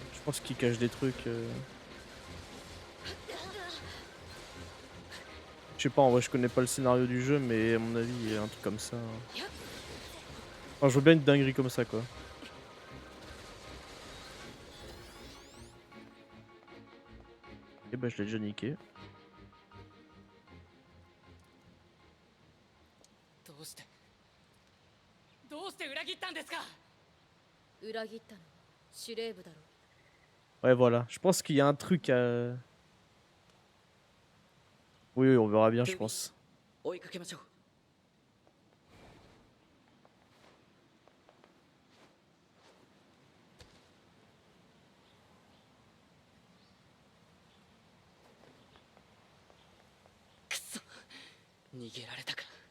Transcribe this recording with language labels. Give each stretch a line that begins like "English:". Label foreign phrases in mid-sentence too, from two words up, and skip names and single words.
French: Je pense qu'ils cachent des trucs. Je sais pas, en vrai je connais pas le scénario du jeu, mais à mon avis il y a un truc comme ça. Enfin, je veux bien une dinguerie comme ça quoi. Et bah je l'ai déjà niqué.
Japanese: どうして裏切ったんですか。裏切ったのは司令部だろ。
French: Ouais voilà, je pense qu'il y a un truc à... Oui, on verra bien je pense.
Japanese: 追いかけましょう。くそ、逃げられたか。